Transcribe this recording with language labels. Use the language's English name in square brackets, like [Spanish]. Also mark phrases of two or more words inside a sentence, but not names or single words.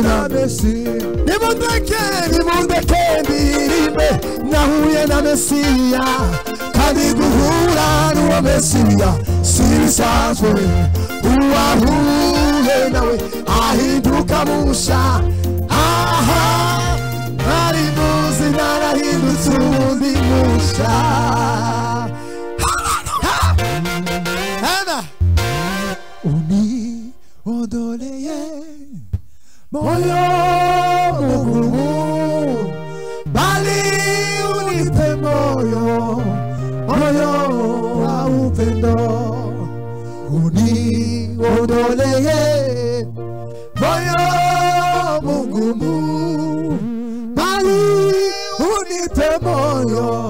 [Rundi] na Mesiya nimundeke ndirimbe nahuye na Mesiya kandi guhura n'uwo Mesiya si bisanzwe uwahuye nawe ahinduka musha aha nari muzi narahindutse undi musha [Swahili] Uniondoleye moyo mugumu bali unipe moyo wa upendo uniondoleye moyo mugumu bali unipe moyo